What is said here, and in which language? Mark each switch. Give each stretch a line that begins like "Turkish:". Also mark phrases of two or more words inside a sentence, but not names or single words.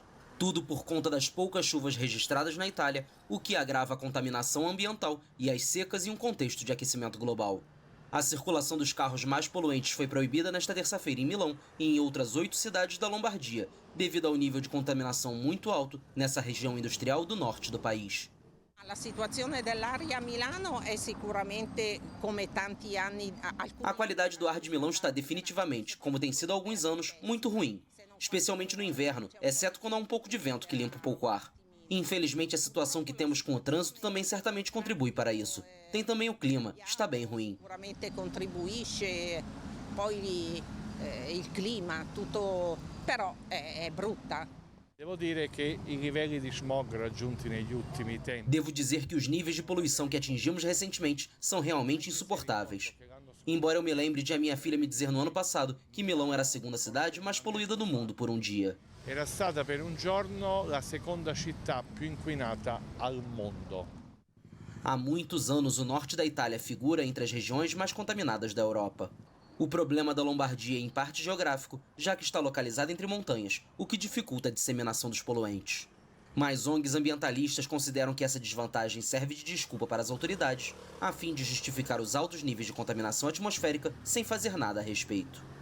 Portuguese: Tudo por conta das poucas chuvas registradas na Itália, o que agrava a contaminação ambiental e as secas em um contexto de aquecimento global. A circulação dos carros mais poluentes foi proibida nesta terça-feira em Milão e em outras 8 cidades da Lombardia, devido ao nível de contaminação muito alto nessa região industrial do norte do país.
Italian: A situazione dell'aria a Milano è sicuramente come tanti anni.
Portuguese: A qualidade do ar de Milão está definitivamente, como tem sido há alguns anos, muito ruim, especialmente no inverno, exceto quando há um pouco de vento que limpa um pouco o ar. Infelizmente, a situação que temos com o trânsito também certamente contribui para isso. Tem também o clima, está bem ruim.
Italian: Sicuramente contribuisce, poi il clima, tutto, però è brutta.
Portuguese: Devo dizer que os níveis de
Italian: smog raggiunti negli ultimi tempi.
Portuguese: Devo dizer que os níveis de poluição que atingimos recentemente são realmente insuportáveis. Embora eu me lembre de a minha filha me dizer no ano passado que Milão era a segunda cidade mais poluída do mundo por um dia.
Italian: Era stata per un giorno la seconda città più inquinata al mondo.
Portuguese: Há muitos anos, o norte da Itália figura entre as regiões mais contaminadas da Europa. O problema da Lombardia é em parte geográfico, já que está localizada entre montanhas, o que dificulta a disseminação dos poluentes. Mas ONGs ambientalistas consideram que essa desvantagem serve de desculpa para as autoridades, a fim de justificar os altos níveis de contaminação atmosférica sem fazer nada a respeito.